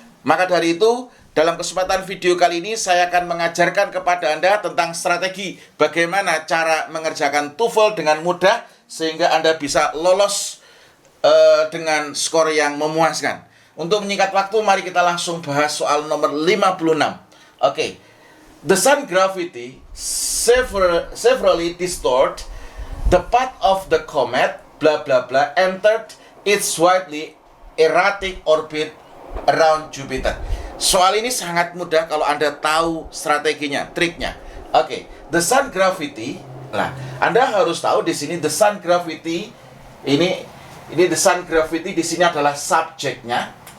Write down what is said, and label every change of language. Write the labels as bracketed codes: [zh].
[id] Maka dari itu, dalam kesempatan video kali ini saya akan mengajarkan kepada Anda tentang strategi bagaimana cara mengerjakan TOEFL dengan mudah sehingga Anda bisa lolos dengan skor yang memuaskan. Untuk menyingkat waktu, mari kita langsung bahas soal nomor 56. Oke. [en] The sun gravity severely distort the path of the comet, blah blah blah, entered its widely erratic orbit around Jupiter. [id] Soal ini sangat mudah kalau Anda tahu strateginya, triknya. Oke, [en] the sun gravity. [id] Nah, Anda harus tahu di sini the sun gravity ini the sun gravity di sini adalah subjeknya.